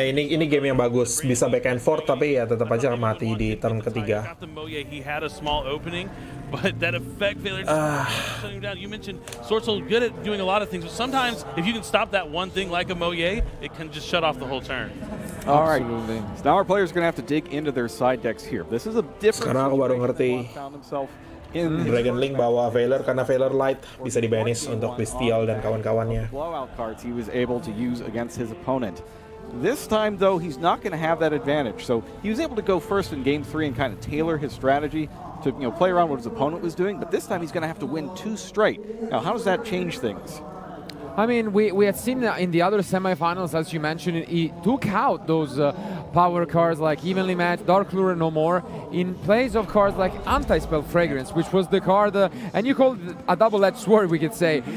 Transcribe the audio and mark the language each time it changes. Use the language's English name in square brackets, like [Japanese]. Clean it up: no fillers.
[Indonesian] Ya, ini game yang bagus. Bisa [English] back and forth, [Indonesian] tapi ya tetap aja mati di turn ketiga. [English] Got the Moye, he had a small opening, but that effect Veiler shutting him down. You mentioned Sword Soul good at doing a lot of things, but sometimes if you can stop that one thing like a Moye, it can just shut off the whole turn. All right, so now our players are going to have to dig into their side decks here. This is a different. [Indonesian] Sekarang aku baru ngerti Dragon Link bawa Veiler karena Veiler Light bisa di-banish untuk Bestial dan kawan-kawannya. [English] Blowout cards he was able to use against his opponent. This time, though, he's not going to have that advantage. So he was able to go first in Game 3 and kind of tailor his strategy to play around what his opponent was doing. But this time, he's going to have to win 2 straight. Now, how does that change things? I mean, we had seen in the other semifinals, as you mentioned, he took out those power cards like Evenly Matched, Dark Lure No More, in place of cards like Anti-Spell Fragrance, which was the card, and you call it a double-edged sword, we could say.